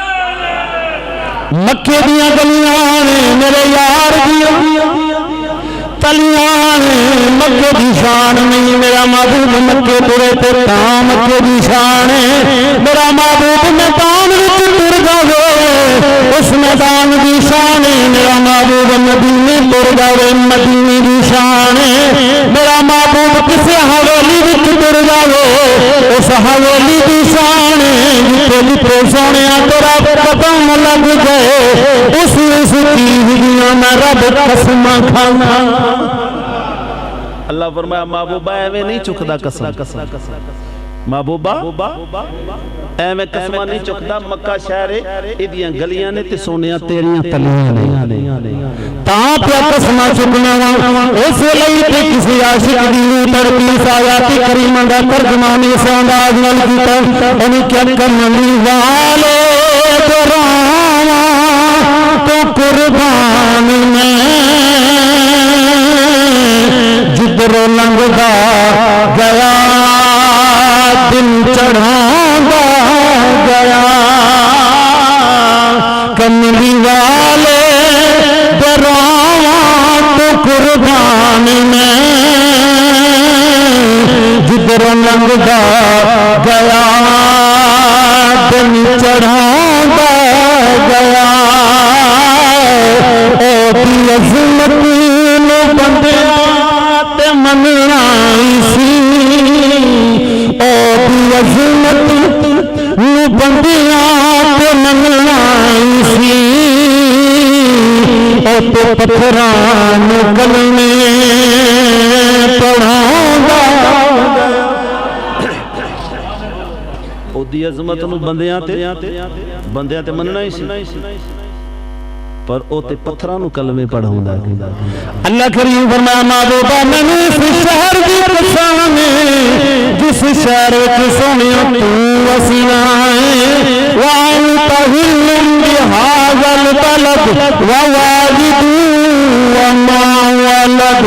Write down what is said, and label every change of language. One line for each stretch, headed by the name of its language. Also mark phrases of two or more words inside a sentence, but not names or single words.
Punjabi: مکے دیاں گلیاں میرے یار دیاں تلیاں مکے دی شان نہیں میرا محبوب مکے ترے تے تاں مکے دی شان میرا محبوب میدان وچ تر جاوے اس میدان دی شان میرا محبوب مدینے تر جاوے مدینے دی شان میرا محبوب کسے حویلی وچ تر جاوے اس حویلی دی شان جتھے سونے تیرا قدم لگ گئے اس چیز دیاں میں رب قسم کھانا اللہ فرمایا محبوبہ ایویں نہیں چکدا قسم محبوبہ ایویں قسم نہیں چکدا مکہ شہر ایدیاں گلیاں نے تے سونیاں تیریاں تلیاں نے تاں پیا قسم چکنا اس لئی تے کسی عاشق دی تڑپی آیات کریمہ دا ترجمان اس انداز نال کیتا انہیں کیا کرنی والے دراواں تو قربان میں جدر لنگدا گیا دل چڑھانا گیا کملی والے دراواں تو قربان میں جدر لنگدا گیا دل چڑھانا گیا دی عظمت نو بندیاں تے مننا سی او دی عظمت نو بندیاں تے مننا سی او تے پتھراں نو کلمے پڑھاوندا او دی عظمت نو بندیاں تے مننا ہی سی پر او تے پتھراں نو کلمے پڑھاوندا ہے اللہ کریم فرمایا محبوبہ میں نے اس شہر دی قسم جس شہر وچ سونیا تو وسیلہ ہے
Arabic: وانت حل بهذا البلد ووالد وما ولد